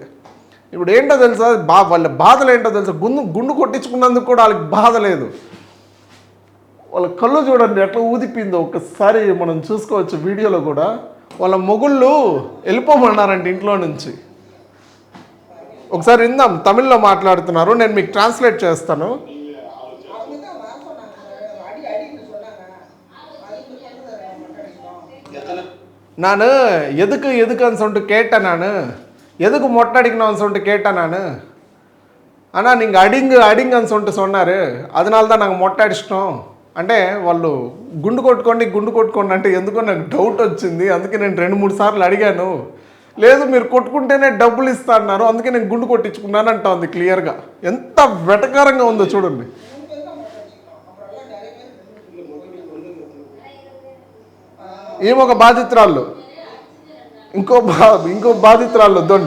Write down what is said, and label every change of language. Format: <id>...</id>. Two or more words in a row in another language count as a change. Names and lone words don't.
<te>ఇప్పుడు ఏంటో తెలుసా, వాళ్ళ బాధలు ఏంటో తెలుసా? గుండు కొట్టించుకున్నందుకు కూడా వాళ్ళకి బాధ లేదు. వాళ్ళ కళ్ళు చూడండి ఎట్లా ఊదిపిందో ఒకసారి మనం చూసుకోవచ్చు వీడియోలో కూడా. వాళ్ళ మొగుళ్ళు వెళ్ళిపోమన్నారంటే ఇంట్లో నుంచి. ఒకసారి విందాం. తమిళ్లో మాట్లాడుతున్నారు, నేను మీకు ట్రాన్స్లేట్ చేస్తాను.</te> <ta>நான் எதுக்கு எதுக்குன்னு சொல்லிட்டு கேட்டேன். நான் எதுக்கு மொட்டை அடிக்கணும்னு சொல்லிட்டு கேட்டேன் நான். ஆனால் நீங்கள் அடிங்கன்னு சொல்லிட்டு சொன்னார், அதனால தான் நாங்கள் மொட்ட அடிச்சினாம்</ta> <te>అంటే వాళ్ళు గుండు కొట్టుకోండి అంటే ఎందుకో నాకు డౌట్ వచ్చింది. అందుకే నేను 2-3 సార్లు అడిగాను. లేదు మీరు కొట్టుకుంటేనే డబ్బులు ఇస్తా అన్నారు, అందుకే నేను గుండు కొట్టించుకున్నాను అంటా ఉంది క్లియర్గా. ఎంత వెటకారంగా ఉందో చూడండి. ఈమె ఒక బాధితురాళ్ళు, ఇంకో బాధితురాళ్ళు వద్దండి.</te>